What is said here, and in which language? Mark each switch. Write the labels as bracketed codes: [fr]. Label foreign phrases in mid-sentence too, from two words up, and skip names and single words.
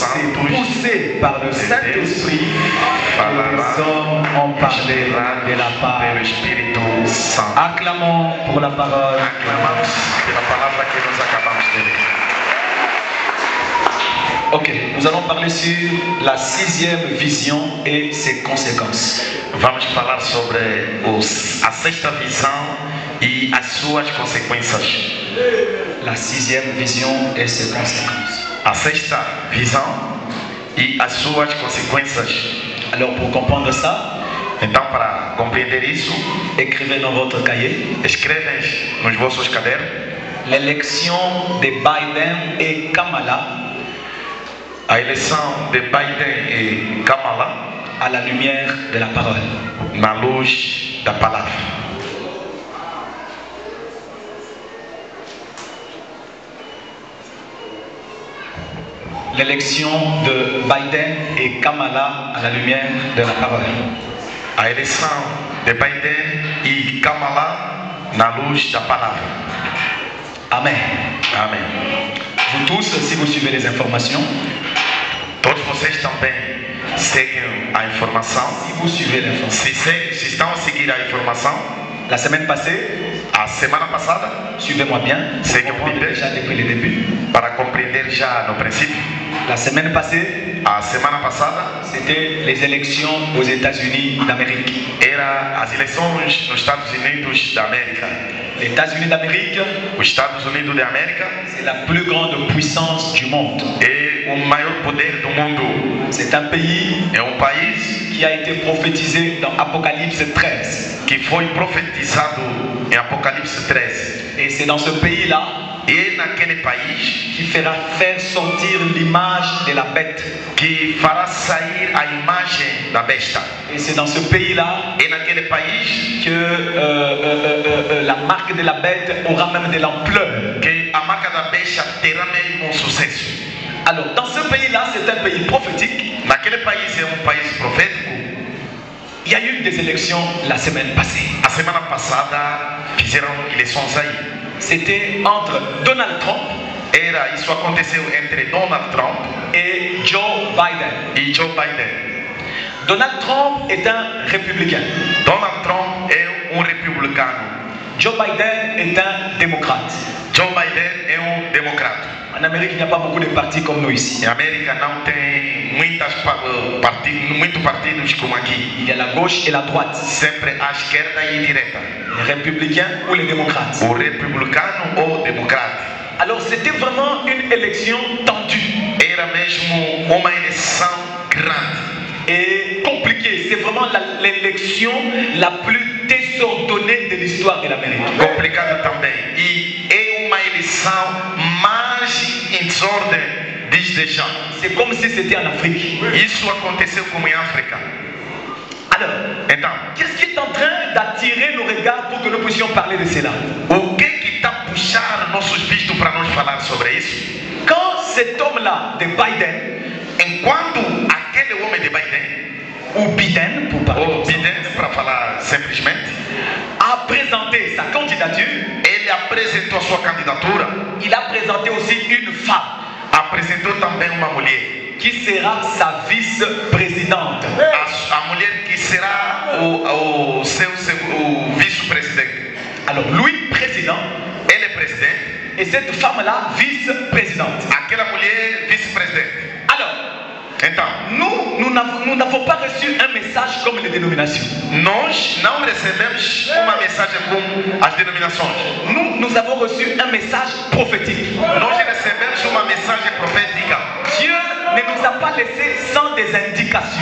[pt] santos [fr] poussé par le Saint-Esprit que [pt] falará [fr] les hommes ont parlé de la part. [pt] pelo Espírito Santo. [fr] Acclamons pour la parole. [pt] Aclamamos pela palavra que nós acabamos de ler. [fr] Ok, nous allons parler sur la 6e vision et ses conséquences. [pt] Vamos falar sobre a sexta visão e as suas consequências. [fr] La 6e vision et ses conséquences. [pt] A sexta visão e as suas consequências. [fr] Alors pour comprendre ça, [pt] Então, para compreender isso, [fr] écrivez dans votre cahier [pt] escrevem nos vossos cadernos [fr] l'élection de Biden et Kamala [pt] a eleição de Biden e Kamala [fr] à la lumière de la parole. [pt] na luz da palavra. [fr] L'élection de Biden et Kamala à la lumière de la parole. [pt] A eleição de Biden e Kamala na luz da palavra. [fr] Amen. [pt] Amém. [fr] Vous tous, si vous suivez les informations, [pt] Todos vocês também seguem a informação. [fr] si vous suivez l'information, [pt] Se estão a seguir a informação, [fr] la semaine passée, [pt] a semana passada, [fr] suivez-moi bien, C'est pour que comprendre vous déjà depuis le début. [pt] para compreender já no princípio, [fr] La semaine passée, [pt] a semana passada [fr] c'était les élections aux États-Unis d'Amérique. [pt] era as eleições nos Estados Unidos da América. [fr] Les États-Unis d'Amérique, [pt] Os Estados Unidos da América [fr] c'est la plus grande puissance du monde. [pt] é o maior poder do mundo. [fr] C'est un pays [pt] É um país [fr] qui a été prophétisé dans Apocalypse 13. [pt] que foi profetizado em Apocalipse 13. [fr] Et c'est dans ce pays-là [pt] E naquele país [fr] qui fera faire sortir l'image de la bête. [pt] que fará sair a imagem da besta. [fr] Et c'est dans ce pays-là [pt] E naquele país [fr] que la marque de la bête aura même de l'ampleur. [pt] que a marca da besta terá mesmo um sucesso. [fr] Alors, dans ce pays-là, c'est un pays prophétique. [pt] Naquele país é um país profético. [fr] Il y a eu des élections la semaine passée. [pt] A semana passada fizeram eleições aí. [fr] C'était entre Donald Trump [pt] Isso aconteceu entre Donald Trump [fr] et Joe Biden. [pt] e Joe Biden. [fr] Donald Trump est un républicain. [pt] Donald Trump é um republicano. [fr] Joe Biden est un démocrate. [pt] Joe Biden é um democrata. [fr] En Amérique, il n'y a pas beaucoup de partis comme nous ici. [pt] Em América não tem muitos partidos como aqui. [fr] Il y a la gauche et la droite. [pt] Sempre à esquerda e à direita. [fr] Les républicains ou les démocrates. [pt] O republicano ou democrata. [fr] Alors c'était vraiment une élection tendue [pt] Era mesmo uma eleição grande. [fr] et compliquée. C'est vraiment l'élection la plus désordonnée de l'histoire de l'Amérique. [pt] Complicado também. E situação mais em desordem, diz Deschamps. [fr] C'est comme si c'était en Afrique. [pt] Isso aconteceu como em África. [fr] Alors, [pt] Então, [fr] qu'est-ce qui est en train d'attirer nos regards pour que nous puissions parler de cela? [pt] o que está a puxar nossos vistos para nós falar sobre isso? [fr] Quand cet homme-là de Biden, [pt] Enquanto aquele homem de Biden, [fr] ou Biden, pour parler, [pt] ou Biden para falar simplesmente, [fr] a présenté sa candidature, [pt] ele apresentou a sua candidatura, [fr] il a présenté aussi une femme [pt] apresentou também uma mulher, [fr] qui sera sa vice-présidente. [pt] a mulher que será o vice-presidente. [fr] Alors, lui, président, [pt] Ele é presidente, [fr] et cette femme-là, vice-présidente. [pt] aquela mulher vice-presidente. [fr] Alors, [pt] Então, [fr] nous n'avons pas reçu un message comme les dénominations. [pt] nós não recebemos uma mensagem como as denominações. [fr] Nous avons reçu un message prophétique. [pt] Nós recebemos uma mensagem profética. [fr] Dieu ne nous a pas laissés sans des indications.